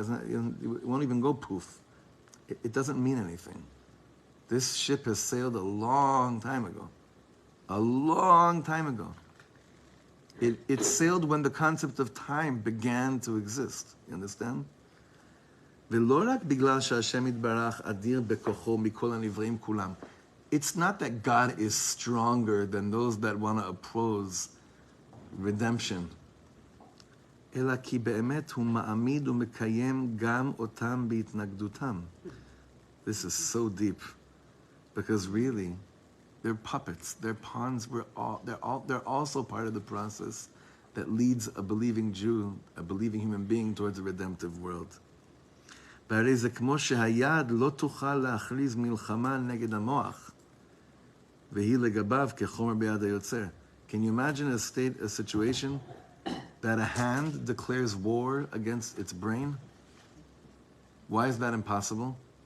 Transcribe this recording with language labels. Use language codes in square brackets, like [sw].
[en] It won't even go poof. It doesn't mean anything. This ship has sailed a long time ago. A long time ago. It sailed when the concept of time began to exist. You understand? [he] ולא רק בגלל שהשם יתברך אדיר בכוחו מכל הנבראים כולם. [en] It's not that God is stronger than those that want to oppose redemption. [he] אלא כי באמת הוא מעמיד ומקיים גם אותם בהתנגדותם. [en] This is so deep. Because really, they're puppets, they're pawns, they're also part of the process that leads a believing Jew, a believing human being towards a redemptive world. [he] והרי זה כמו שהיד לא תוכל להכריז מלחמה נגד המוח, והיא לגביו כחומר ביד היוצר. [en] Can you imagine a situation that a hand declares war against its brain? Why is that impossible?